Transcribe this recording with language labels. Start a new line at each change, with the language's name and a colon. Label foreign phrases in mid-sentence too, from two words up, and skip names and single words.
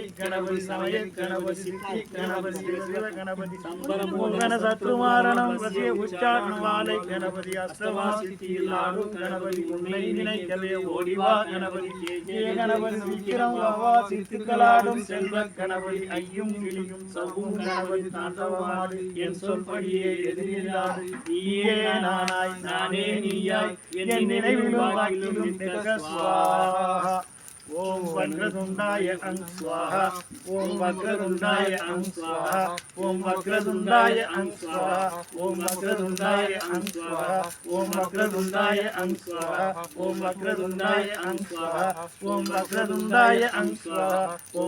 Tamil: கணபதி சமய கணபதி சித்தி கணபதி சிவ கணபதி சம்பரம் மோகன சத்ருமாரணம் வசிய உச்சாரணம் வாலை கணபதி அஷ்டமா சித்தியில் ஆடும் கணபதி உன்னை நினைக்கவே ஓடிவா கணபதி ஜெய கணபதி சீக்கிரம் வா சித்துக்களாடும் செல்வ கணபதி ஐயும் கிளியும் சவ்வும் கணபதி தாண்டவமாடு என் சொல்படியே எதிரில்லாது நீயே நானாய் நானே நீயாய் என் நினைவிலும் வாக்கிலும் நிற்க ஸ்வாஹா।
Sanskrit: ओम वक्रतुंडाय अं स्वाहा ओम वक्रतुंडाय अं स्वाहा ओम वक्रतुंडाय अं स्वाहा ओम वक्रतुंडाय अं स्वाहा ओम वक्रतुंडाय अं स्वाहा ओम वक्रतुंडाय अं स्वाहा ओम वक्रतुंडाय अं स्वाहा ओम